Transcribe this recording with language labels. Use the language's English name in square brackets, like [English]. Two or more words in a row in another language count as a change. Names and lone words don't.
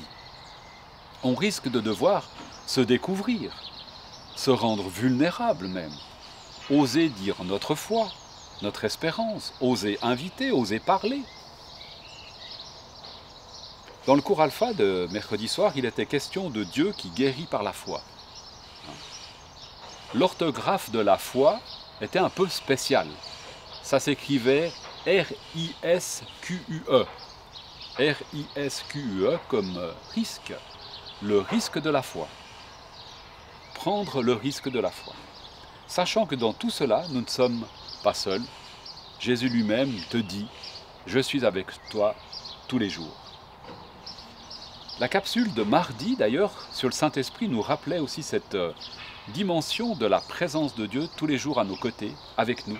[French] On risque de devoir se découvrir, se rendre vulnérable même, oser dire notre foi, notre espérance, oser inviter, oser parler. Dans le cours alpha de mercredi soir, il était question de Dieu qui guérit par la foi. L'orthographe de la foi était un peu spéciale. Ça s'écrivait R-I-S-Q-U-E. R-I-S-Q-U-E comme risque. Le risque de la foi. Prendre le risque de la foi. Sachant que dans tout cela, nous ne sommes pas seuls. Jésus lui-même te dit « Je suis avec toi tous les jours ». La capsule de mardi, d'ailleurs, sur le Saint-Esprit, nous rappelait aussi cette dimension de la présence de Dieu tous les jours à nos côtés, avec nous.